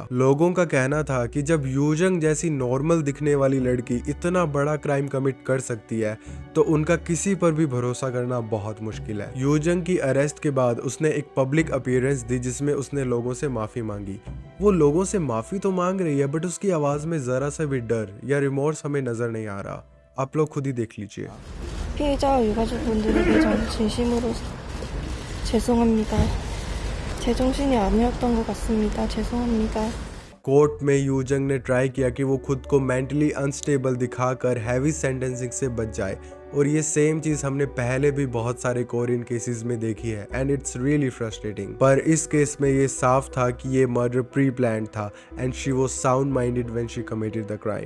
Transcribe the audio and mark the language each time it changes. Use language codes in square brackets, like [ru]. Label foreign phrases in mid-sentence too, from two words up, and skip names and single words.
[hi] लोगों का कहना था कि जब यू जंग जैसी नॉर्मल दिखने वाली लड़की इतना बड़ा [en] crime commit [hi] कर सकती है तो उनका किसी पर भी भरोसा करना बहुत मुश्किल है। यू जंग की अरेस्ट के बाद उसने एक [en] public appearance [hi] दी जिसमें उसने लोगों से माफी मांगी। वो लोगों से माफी तो मांग रही है बट उसकी आवाज में जरा सा भी डर या रिमोर्स हमें नजर नहीं आ रहा। आप लोग खुद ही देख लीजिए। [ko] 피해자와 유가족분들에게 전 진심으로 죄송합니다. 제정신이 아니었던 것 같습니다. 죄송합니다. [hi] कोर्ट में यू जंग ने ट्राई किया कि वो खुद को [en] mentally unstable [hi] दिखाकर [en] heavy sentencing [hi] से बच जाए और ये सेम चीज हमने पहले भी बहुत सारे [en] Korean cases [hi] में देखी है [en] and it's really frustrating. [hi] पर इस केस में ये साफ था कि ये मर्डर [en] pre plan [hi] था [en] and she was sound minded when she committed the crime.